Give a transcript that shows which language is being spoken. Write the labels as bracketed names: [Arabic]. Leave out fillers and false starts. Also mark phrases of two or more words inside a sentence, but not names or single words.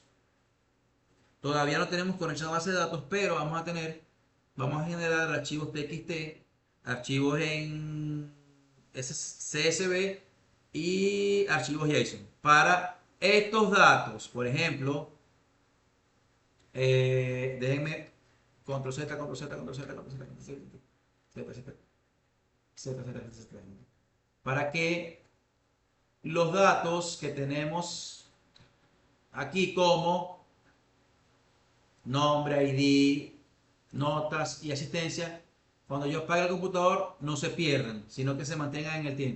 [Spanish] Todavía no tenemos conexión a base de datos, pero vamos a generar archivos TXT, archivos en CSV y archivos JSON. Para estos datos, por ejemplo, déjenme control Z, control Z, control Z, control Z, control Z, Z, Z, Z, Z, Z, para que los datos que tenemos aquí como nombre, ID, notas y asistencia, cuando yo apague el computador no se pierdan, sino que se mantengan en el tiempo.